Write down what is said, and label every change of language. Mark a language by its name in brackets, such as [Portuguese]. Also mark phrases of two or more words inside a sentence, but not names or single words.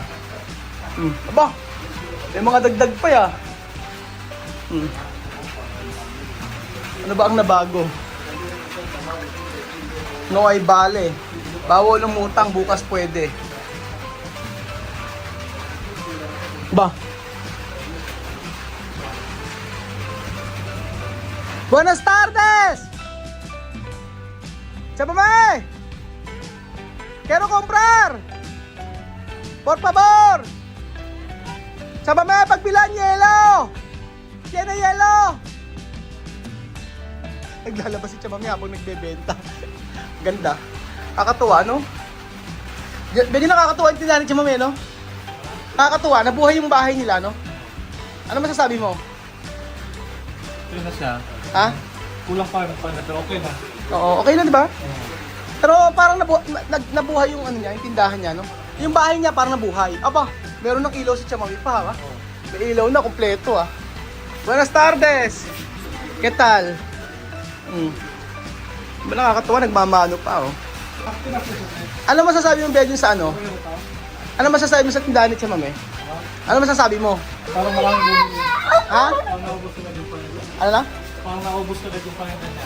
[Filipino] Aba, may mga dagdag pa ya. Ano ba ang nabago? No ay bale. Bawal umutang, bukas pwede. Ba? [Spanish] Buenas tardes! ¡Chápame! ¡Quiero comprar! ¡Por favor! ¡Chápame! ¡Pagbilan hielo! ¿Tiene hielo? [Filipino] Naglalabas si Chamame habang nagbebenta. Ganda. Nakakatuwa, no? Medyo nakakatuwa yung tindahan ni Chamame, no? Nakakatuwa. Nabuhay yung bahay nila, no? Ano masasabi mo? Okay na siya. Ha? Kulang pa na pero okay na. Oo, okay na, di ba? Pero parang nabuhay yung ano niya, yung tindahan niya, no? Yung bahay niya parang nabuhay. Aba, meron ng ilaw si Chamami pa, ha? May ilaw na, kompleto, [Spanish] ha? Buenas tardes! ¿Qué tal? [Filipino] Ba nakakatawa, nagmamano pa, oh. Ano masasabi mo, Belgian, sa ano? Ano masasabi mo sa tindahan ni Chamami? Ano masasabi mo? Parang maraming Ha? parang naubos na yung paninda. Ano na? Parang naubos na yung paninda niya.